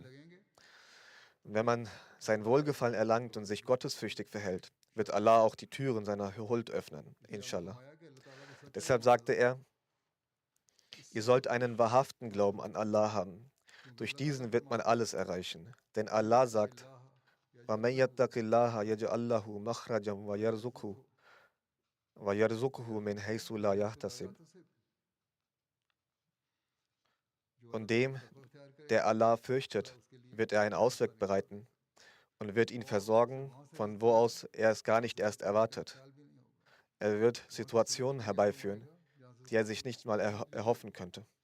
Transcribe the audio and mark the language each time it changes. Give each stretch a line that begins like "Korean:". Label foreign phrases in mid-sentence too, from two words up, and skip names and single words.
German: Wenn man sein Wohlgefallen erlangt und sich gottesfürchtig verhält, wird Allah auch die Türen seiner Huld öffnen, inshallah. Deshalb sagte er, ihr sollt einen wahrhaften Glauben an Allah haben. Durch diesen wird man alles erreichen. Denn Allah sagt,
Arabic: وَمَن يَتَّقِ اللَّهَ يَجْعَل لَّهُ مَخْرَجًا وَيَرْزُقْهُ مِنْ حَيْثُ لَا يَحْتَسِبُ.
German: Und dem, der Allah fürchtet, wird er einen Ausweg bereiten und wird ihn versorgen, von wo aus er es gar nicht erst erwartet. Er wird Situationen herbeiführen, die er sich nicht mal erhoffen könnte.